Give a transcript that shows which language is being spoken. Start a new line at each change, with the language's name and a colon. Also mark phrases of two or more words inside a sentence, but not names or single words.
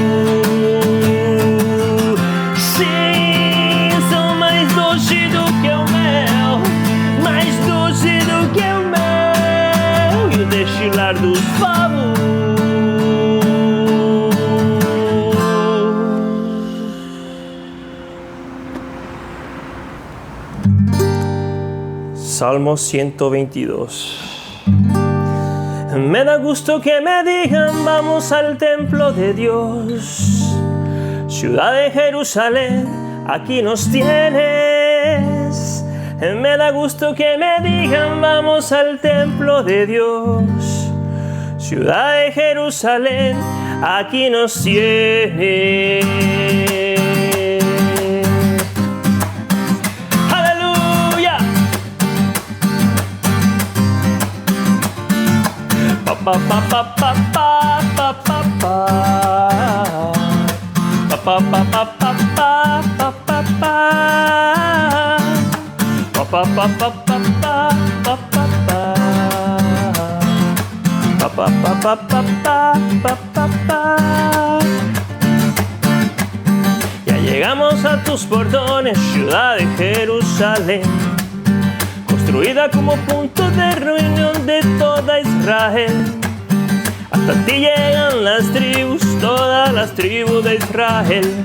Portuguese: Sim, são mais doce do que o mel, mais doce do que o mel, e o destilar dos favos.
Spanish: Salmo 122. Me da gusto que me digan vamos al templo de Dios. Ciudad de Jerusalén, aquí nos tienes. Me da gusto que me digan vamos al templo de Dios. Ciudad de Jerusalén, aquí nos tienes. ¡Aleluya! Pa pa pa pa pa pa pa pa pa pa pa pa pa pa pa pa pa. Pa pa pa pa pa pa pa pa pa pa pa pa pa. Ya llegamos a tus portones, ciudad de Jerusalén, construida como punto de reunión de toda Israel. Hasta ti llegan las tribus, todas las tribus de Israel.